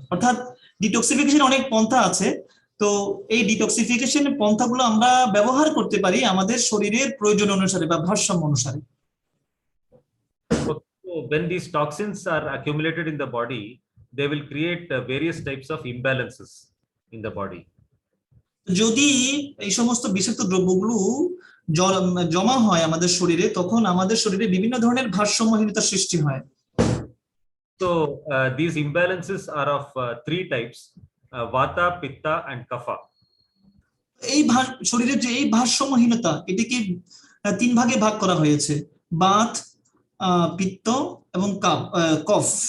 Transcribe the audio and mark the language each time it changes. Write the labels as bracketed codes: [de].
[bn] অর্থাৎ ডিটক্সিফিকেশন অনেক পন্থা আছে, তো এই ডিটক্সিফিকেশন পন্থাগুলো আমরা ব্যবহার করতে পারি আমাদের শরীরের প্রয়োজন অনুসারে বা ভারসাম্য অনুসারে। [en] So when these toxins are accumulated in the body, they will create various types of imbalances in the body. [bn] যদি এই সমস্ত বিষাক্ত দ্রব্যগুলো জমা হয় আমাদের শরীরে, তখন আমাদের শরীরে বিভিন্ন ধরনের ভারসাম্যহীনতার সৃষ্টি হয়। [en] So these imbalances are of three types: Vata, Pitta, and Kapha. [bn] এই শরীরের যে এই ভারসাম্যহীনতা, এটিকে তিন ভাগে ভাগ করা হয়েছে: বাত, পিত্ত এবং কফ।